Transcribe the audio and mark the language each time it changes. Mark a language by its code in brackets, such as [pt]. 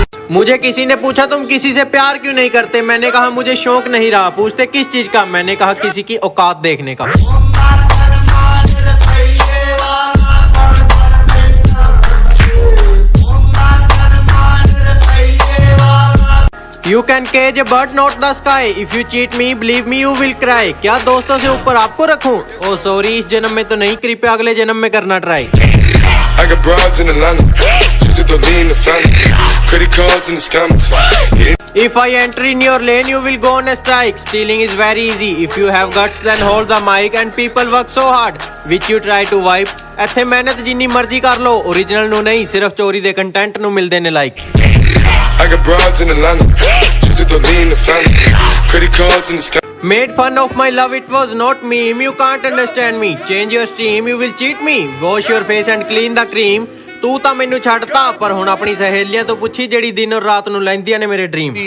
[hi] मुझे किसी ने पूछा तुम किसी से प्यार क्यों नहीं करते मैंने कहा मुझे शौक नहीं रहा पूछते किस चीज का मैंने कहा किसी की औकात देखने का You can cage a bird, not the sky. [en] If you cheat me, believe me, you will cry. [hi] क्या दोस्तों से ऊपर आपको रखूं? Oh sorry, इस जन्म में तो नहीं कृपया अगले जन्म में करना try [en] I got broads in Atlanta, just to lean the family. Credit cards and the scammers, hitting. If I enter in your lane, you will go on a strike. Stealing is very easy. If you have guts, then hold the mic. And people work so hard, which you try to wipe. [pa] ਇੱਥੇ ਮਿਹਨਤ ਜਿੰਨੀ ਮਰਜ਼ੀ ਕਰ ਲੋ original ਨੂੰ ਨਹੀਂ ਸਿਰਫ ਚੋਰੀ ਦੇ ਕੰਟੈਂਟ ਨੂੰ ਮਿਲਦੇ ਨੇ like [en] I got broads in Atlanta, just to lean the family. Credit cards and the scammers. Made fun of my love, it was not meme. You can't understand me. Change your stream, you will cheat me. Wash your face and clean the cream. [pa] ਤੂੰ ਤਾਂ ਮੈਨੂੰ ਛੱਡਤਾ ਪਰ ਹੁਣ ਆਪਣੀ ਸਹੇਲੀਆਂ ਤੋਂ ਪੁੱਛੀ ਜਿਹੜੀ ਦਿਨ ਔਰ ਰਾਤ ਨੂੰ ਲੈਂਦੀਆਂ ਨੇ ਮੇਰੇ ਡ੍ਰੀਮ